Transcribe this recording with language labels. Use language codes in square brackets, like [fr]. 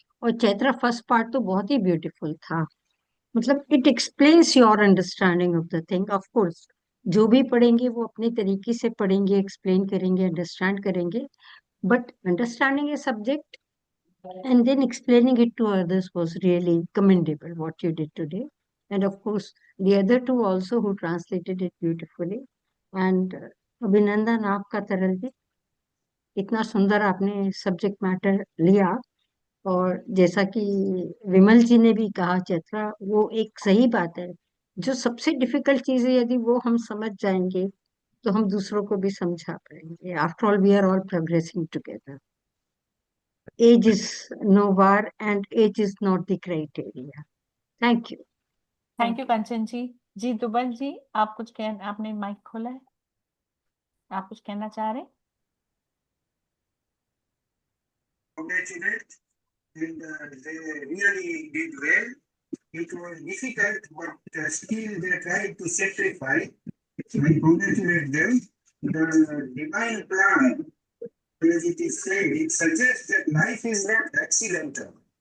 [hi] और Chaitra first part तो बहुत ही ब्यूटीफुल था। मतलब [en] It explains your understanding of the thing. [hi] Of course जो भी पढ़ेंगे वो अपने तरीके से पढ़ेंगे, एक्सप्लेन करेंगे, अंडरस्टैंड करेंगे, [en] But understanding a subject and then explaining it to others was really commendable what you did today. And of course the other two also who translated it beautifully. [hi] And अभिनंदन आपका तरल जी, इतना सुंदर आपने subject matter लिया। और जैसा कि विमल जी ने भी कहा चैत्रा, वो एक सही बात है, जो सबसे डिफिकल्ट चीज है यदि वो हम समझ जाएंगे तो हम दूसरों को भी समझा पाएंगे। [en] After all we are all progressing together. Age is no bar and age is not the criteria. Thank you. Thank you Kanchan ji. [hi] जी दुबल जी, आप कुछ आपने माइक खोला है, आप कुछ कहना चाह रहे हैं? [en] Congratulate, and they really did well. It was difficult, but still they tried to sacrifice. I congratulate them. The divine plan, as it is said, it suggests that life is not accidental.